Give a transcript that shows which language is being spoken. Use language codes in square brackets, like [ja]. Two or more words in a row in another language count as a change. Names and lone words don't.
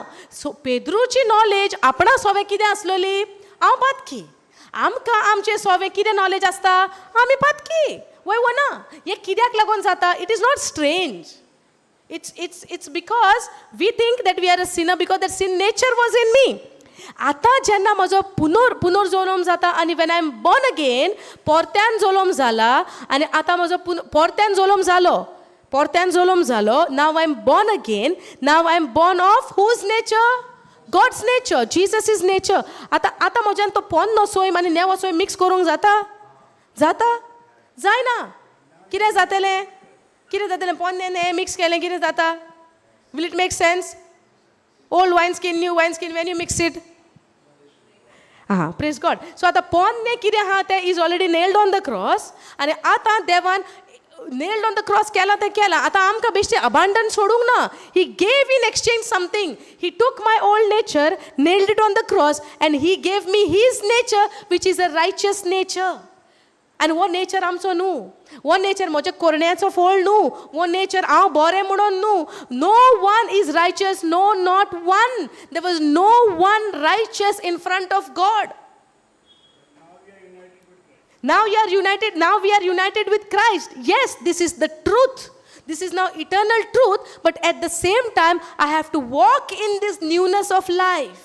[kok] सो पेद्रूची नॉलेज आपणा सोवे कितें आसलोली? हांव पातकी. आमकां आमचे सोवे कितें नॉलेज आसता? आमी पातकी. वय ना. हें कित्याक लागून जाता? [en] It is not strange. It's because we think that we are a sinner because that sin nature was in me. [kok] आतां जेन्ना म्हजो पुनर्जल्म जाता आनी [en] when I am born again, [kok] परत्यान जल्म जाला आनी आतां म्हजो परत्यान जल्म जालो. [en] Now I am born again. Now I am born of whose nature? God's nature. Jesus is nature. [kok] आतां म्हज्यान तो पोन्नो सोयम आनी नेवो सोयम मिक्स करूंक जाता? जायना. कितें जातलें? पोन्नें मिक्स केलें कितें जाता? [en] Will it make sense? Old wine skin, new wine skin, when you mix it. Praise God. So [kok] आतां पोन्नें कितें आहा तें [en] is already nailed on the cross. [kok] आनी आतां देवान [en] nailed on the cross [kok] केला तें केलां. आतां आमकां बेश्टें abandon सोडूंक ना. [en] He gave in exchange something. He took my old nature, nailed it on the cross, and he gave me his nature, which is a righteous nature. [kok] आनी वो नेचर आमचो न्हू. वो नेचर म्हज्या कोरण्याचो फळ न्हू. वो नेचर हांव बरें म्हणून न्हू. [en] No one is righteous, no not one. There was no one righteous in front of God. Now you are united. Now we are united with Christ. Yes, this is the truth. This is now eternal truth. But at the same time, I have to walk in this newness of life.